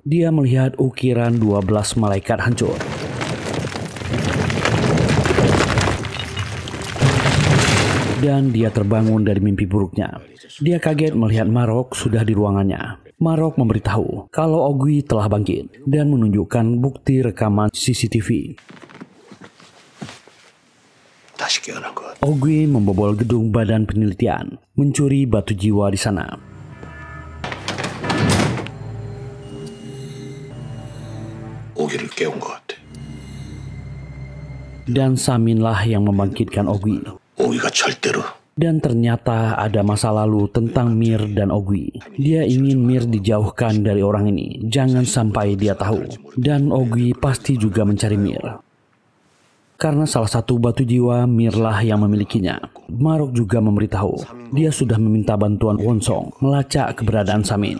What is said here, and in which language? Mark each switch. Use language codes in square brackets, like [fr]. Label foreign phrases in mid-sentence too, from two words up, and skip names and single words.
[id] Dia melihat ukiran 12 malaikat hancur. Dan dia terbangun dari mimpi buruknya. Dia kaget melihat Marok sudah di ruangannya. Marok memberitahu kalau Ogui telah bangkit dan menunjukkan bukti rekaman CCTV. [ko] 다시 깨어난 것. [id] Ogui membobol gedung badan penelitian, mencuri batu jiwa di sana. [ko] 오기를 깨운 것 같아. [id] Dan Saminlah yang membangkitkan Ogui. [ko] 오기가 절대로 [id] Dan ternyata ada masa lalu tentang Mir dan Ogui. Dia ingin Mir dijauhkan dari orang ini, jangan sampai dia tahu. Dan Ogui pasti juga mencari Mir. Karena salah satu batu jiwa Mirlah yang memilikinya. Marok juga memberitahu dia sudah meminta bantuan Wonsong melacak keberadaan Samin.